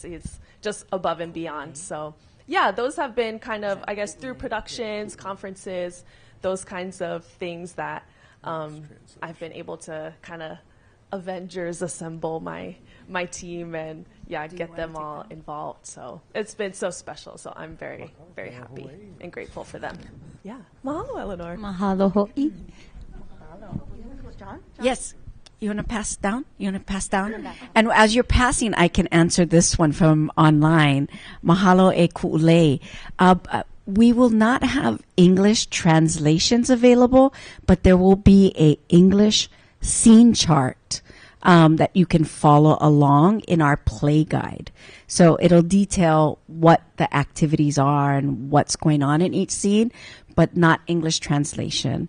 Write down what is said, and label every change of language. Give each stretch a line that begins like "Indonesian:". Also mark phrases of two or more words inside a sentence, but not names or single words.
English: He's just above and beyond. So yeah, those have been kind of, I guess, through productions, conferences, those kinds of things that I've been able to kind of Avengers assemble my team and get them all involved. So it's been so special. So I'm very, very happy and grateful for them. Yeah. Mahalo, Eleanor.
Hawaiian: Mahalo ho'i.
English: Yes. You want to pass down? And as you're passing, I can answer this one from online.
Hawaiian: Mahalo e ku'ulei.
English: We will not have English translations available, but there will be a English scene chart that you can follow along in our play guide. So it'll detail what the activities are and what's going on in each scene, but not English translation.